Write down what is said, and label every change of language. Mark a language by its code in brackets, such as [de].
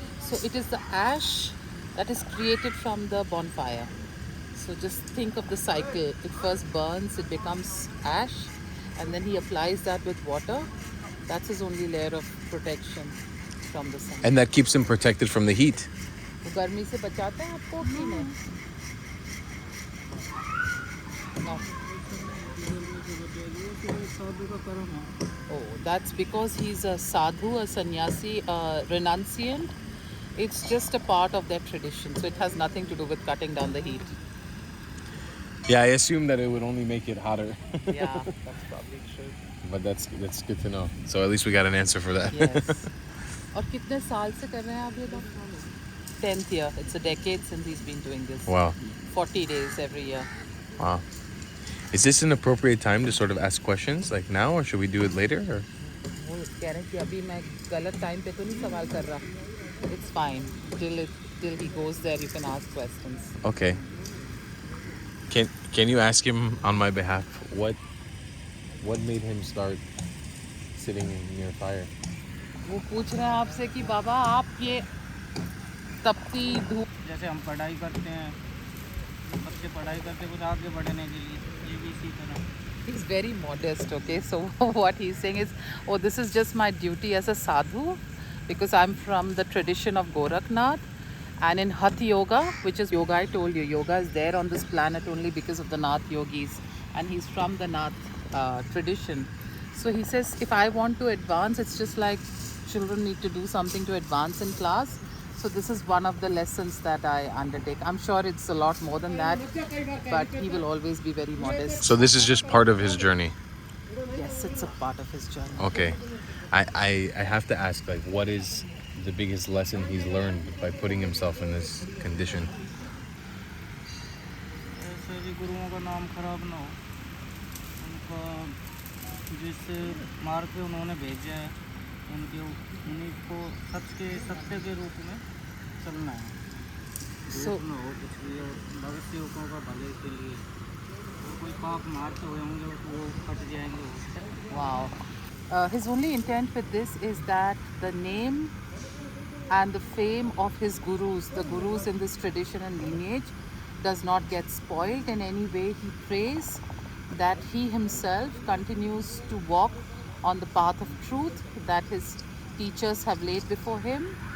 [en] So it is the ash that is created from the bonfire. So just think of the cycle. It first burns, it becomes ash, and then he applies that with water. That's his only layer of protection from the sun. And that keeps him protected from the heat. [hi] वो गर्मी से बचाता है आपको कि नहीं? [en] No. Oh, that's because he's a sadhu, a sannyasi, a renunciant. It's just a part of their tradition, so it has nothing to do with cutting down the heat. Yeah, I assume that it would only make it hotter. Yeah, that's probably true. But that's good to know. So at least we got an answer for that. Yes. [hi] और कितने साल से कर रहे हैं आप ये लोग? [en] 10th year. It's a decade since he's been doing this. Wow. 40 days every year. Wow. Is this an appropriate time to sort of ask questions, like now, or should we do it later? Or? [hi] वो कह रहे हैं कि अभी मैं गलत time पे तो नहीं सवाल कर रहा. [en] It's fine. Till he goes there, you can ask questions. Okay. Can you ask him on my behalf what made him start sitting near fire? [hi] वो पूछ रहे हैं आपसे कि बाबा आप ये तपती धूप, जैसे हम पढ़ाई करते हैं, बच्चे पढ़ाई करते कुछ आगे बढ़ने के लिए, ये भी इसी तरह। [en] He's very modest, okay? So what he's saying is, oh, this is just my duty as a sadhu, because I'm from the tradition of Gorakhnath. And in Hatha Yoga, which is yoga, I told you, yoga is there on this planet only because of the Nath yogis. And he's from the Nath tradition. So he says, if I want to advance, it's just like children need to do something to advance in class. So this is one of the lessons that I undertake. I'm sure it's a lot more than that, but he will always be very modest. So this is just part of his journey. Yes, it's a part of his journey. Okay. I have to ask, like, what is the biggest lesson he's learned by putting himself in this condition? [hi] ऐसे भी गुरुओं का नाम खराब ना हो, उनका जिस मार्ग पे उन्होंने भेजा है, उन्हीं को सत्य के रूप में चलना है। [en] So [hi] ना हो कुछ भी, और भविष्य युगों का भले के लिए कोई पाप मारते हुए होंगे वो कट जाएंगे। [en] wow. His only intent with this is that the name and the fame of his gurus, the gurus in this tradition and lineage, does not get spoiled in any way. He prays that he himself continues to walk on the path of truth that his teachers have laid before him.